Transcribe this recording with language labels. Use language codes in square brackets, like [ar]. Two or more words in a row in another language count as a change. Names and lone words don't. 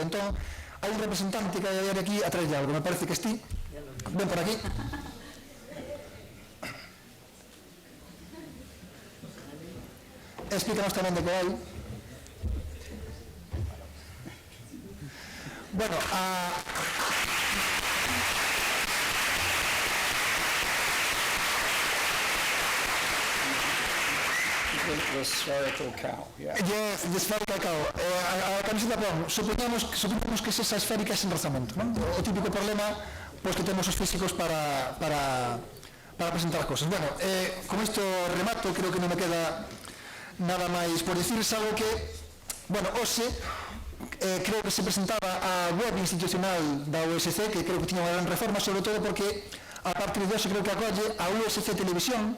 [gl] Entón, hai un representante que hai aquí a traerlle algo, me parece que esti. Ven por aquí. Explícanos tamén de que hai. Bueno, [en] The spherical cow, yeah. Yes, the spherical cow. [gl] A camiseta pon, supoñamos que esa esférica é sen rozamento, non? O típico problema pois que temos os físicos para presentar as cosas. Bueno, con isto remato, creo que non me queda nada máis por dicir, algo que, bueno, hoxe creo que se presentaba a web institucional da USC, que creo que tiña unha gran reforma, sobre todo porque a partir de hoxe creo que acolle a USC Televisión.